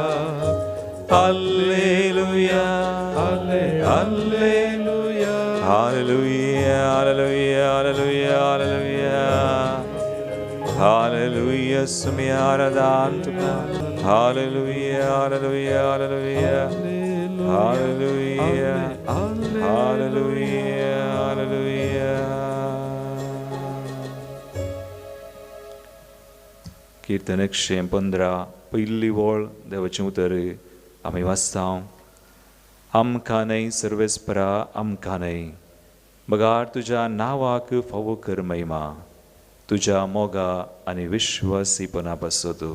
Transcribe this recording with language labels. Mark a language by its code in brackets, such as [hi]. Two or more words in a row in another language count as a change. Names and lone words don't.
[kok] ಹಲ್ಲೆಲೂಯ ಹಲ್ಲೆಲೂಯ ಹಲ್ಲೆಲೂಯ ಹಲ್ಲೆಲೂಯ ಹಲ್ಲೆಲೂಯ ಸುಮಿ ಆರಾಧಂತುಕ. ಹಲ್ಲೆಲೂಯ ಹಲ್ಲೆಲೂಯ ಹಲ್ಲೆಲೂಯ ಹಲ್ಲೆಲೂಯ ಹಲ್ಲೆಲೂಯ ಹಲ್ಲೆಲೂಯ. कीर्तन 115 पहिली ओळ देवाचें उतर आमी वाचता. आमकां न्हय सर्वेस्परा आमकां न्हय, बगार तुज्या नांवाक फावो कर महिमा, तुज्या मोगा आनी विश्वासीपणा पासो तूं.